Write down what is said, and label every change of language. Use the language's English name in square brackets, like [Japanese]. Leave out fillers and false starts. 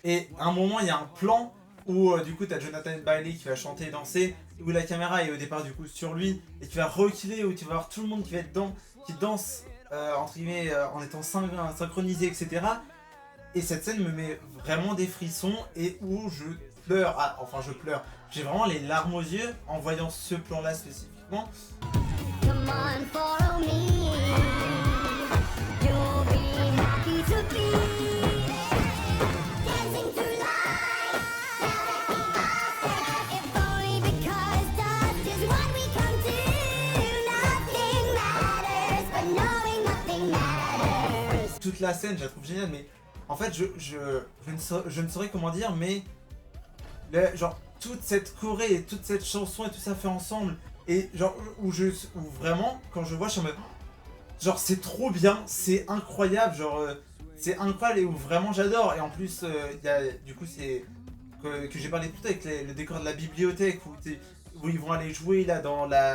[French] Et à un moment, il y a un plan où du coup, t'as Jonathan Bailey qui va chanter et danser, où la caméra est au départ du coup sur lui, et qui va reculer, où tu vas voir tout le monde qui va être dedans, qui danse, entre guillemets, en étant synchronisé, etc. Et cette scène me met vraiment des frissons, et où je pleure, enfin je pleure, j'ai vraiment les larmes aux yeux en voyant ce plan-là spécifiquement. [English] Come on, follow me. You'll be happy to be dancing through life. If only because dust is what we come to. Nothing matters, but knowing nothing matters. [French] Toute la scène, je la trouve géniale, mais en fait, je ne saurais comment dire, mais genre toute cette choré et toute cette chanson et tout ça fait ensemble, et genre où vraiment quand je vois, je suis en mode genre c'est trop bien, c'est incroyable, genre c'est incroyable, et où vraiment j'adore. Et en plus il y a du coup c'est que j'ai parlé plus tôt avec le décor de la bibliothèque où ils vont aller jouer là dans